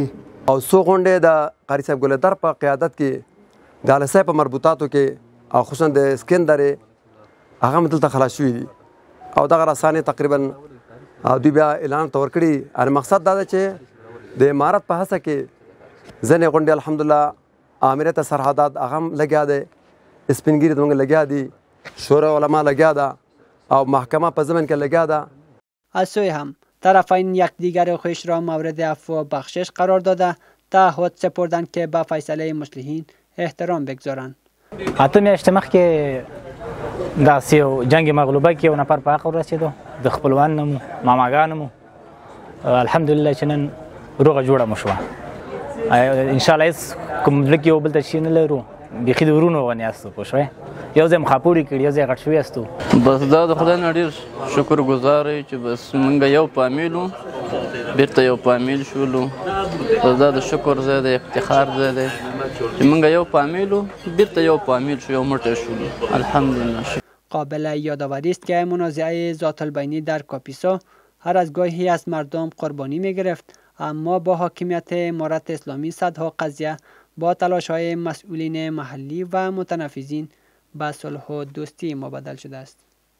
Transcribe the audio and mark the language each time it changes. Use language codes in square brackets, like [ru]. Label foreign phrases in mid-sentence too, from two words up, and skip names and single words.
[ps] او څو غونډې د قاري صاحب ګلدر په قیادت کې د اله صاحب په مربوطاتو کې او خصوصا د سکندرې هغه هم دلته خلاص شوي دي او دغه رسانې تقریبا دوی بیا اعلان ته ورکړي. ان مقصد دا ده چې د امارت په هڅه کې ځینې غونډې الحمدلله امریت سرحدات هغه هم لګیا دی، سپین ږیري زموږ لګیا دي، شورا علما لګیا ده او محکمه په ضمن کې لګیا ده. [fa] از سوی هم طرفین یکدیگر خودش را مورد عفو و بخشش قرار داده، تعهد سپردند که به فیصله مصلحین احترام بگذارند. [ps] اته میاشتې مخکې داسې یو جنګ مغلوبه کې یو نفر په حق ورسېدو، د خپلوانو مو ماماګانو مو الحمدلله چې نن روغه جوړه مو شوه. انشاءالله هېڅ کوم زړه کې یو بل ته شي نه لرو، بیخي د ورونو غوندې یاستو، پوه شوې، یو ځای مخاپوړي کړي، یو ځای غټ شوي یاستو. بس دا د خدای نه ډېر شکر ګزار یو چې بس موږ یو فامیل وو، بېرته یو فامیل شولو. بس دا د شکر ځای دی، افتخار ځای دی چې موږ یو فامیل وو، بېرته یو فامیل شو، یو موټی شولو، الحمدلله. [fa] قابل یادآوری است که منازعه ذات البینی در کاپیسا هر از گاهی از مردم قربانی می گرفت، اما با حاکمیت امارت اسلامی صدها قضیه با تلاش‌های مسئولین محلی و متنفذین به صلح و دوستی مبدل شده است.